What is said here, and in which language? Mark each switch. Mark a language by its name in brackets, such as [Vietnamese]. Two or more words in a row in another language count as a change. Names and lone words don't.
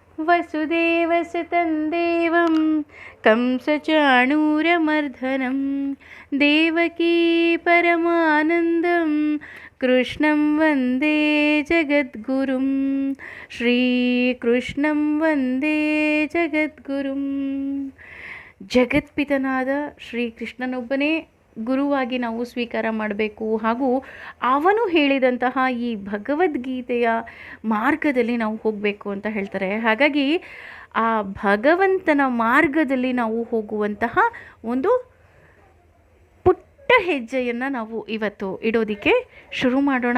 [Sanskrit] ವಸುದೇವಸುತಂ ದೇವಂ ಕಂಸಚಾಣೂರಮರ್ದನಂ ದೇವಕೀ ಪರಮಾನಂದಂ ಕೃಷ್ಣಂ ವಂದೇ ಜಗದ್ಗುರುಂ ಶ್ರೀಕೃಷ್ಣಂ ವಂದೇ ಜಗದ್ಗುರುಂ. [Kannada] ಜಗತ್ಪಿತನಾದ ಶ್ರೀಕೃಷ್ಣನೊಬ್ಬನೇ ಗುರುವಾಗಿ ನಾವು ಸ್ವೀಕಾರ ಮಾಡಬೇಕು ಹಾಗೂ ಅವನು ಹೇಳಿದಂತಹ ಈ ಭಗವದ್ಗೀತೆಯ ಮಾರ್ಗದಲ್ಲಿ ನಾವು ಹೋಗಬೇಕು ಅಂತ ಹೇಳ್ತಾರೆ. ಹಾಗಾಗಿ ಆ ಭಗವಂತನ ಮಾರ್ಗದಲ್ಲಿ ನಾವು ಹೋಗುವಂತಹ ಒಂದು ಪುಟ್ಟ ಹೆಜ್ಜೆಯನ್ನು ನಾವು ಇವತ್ತು ಇಡೋದಕ್ಕೆ ಶುರು ಮಾಡೋಣ.